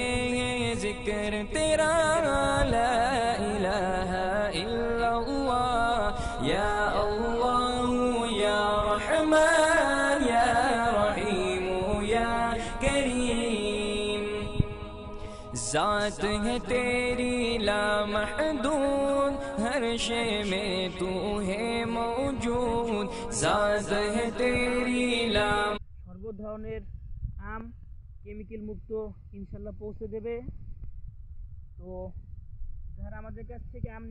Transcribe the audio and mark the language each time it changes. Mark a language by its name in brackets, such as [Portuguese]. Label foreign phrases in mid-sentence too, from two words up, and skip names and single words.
[Urdu] ذکر تیرا [Arabic] لا الہ الا اللہ یا اللہ یا رحمن یا رحیم یا کریم [Urdu] ذات ہے تیری لامحدود ہر شے میں تو ہے موجود ذات ہے تیری [Bangla] সর্ব ধরনের আম কেমিক্যাল মুক্ত ইনশাল্লাহ পৌঁছে দেবে। তো যারা আমাদের কাছ থেকে আম